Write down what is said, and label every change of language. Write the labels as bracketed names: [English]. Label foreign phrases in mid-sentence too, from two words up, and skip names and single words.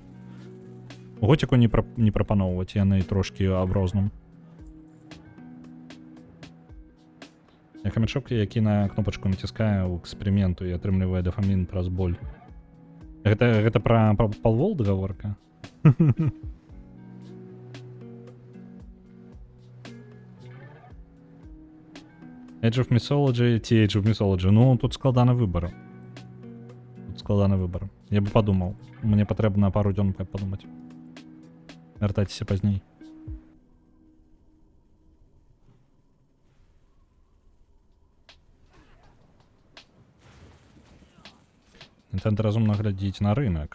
[Belarusian] Готику не прапаноўваць, яны трошкі аб розным. Хамячок, які на кнопачку націскае ў эксперыменту і атрымлівае дафамін праз боль. Гэта пра Palworld гаворка? Age of Mythology ці Age of Mythology? Ну, тут складаны выбар. Я бы падумаў. Мне патрэбна пару дзён падумаць. Вяртайцеся пазней. Nintendo разумна глядзіць на рынок.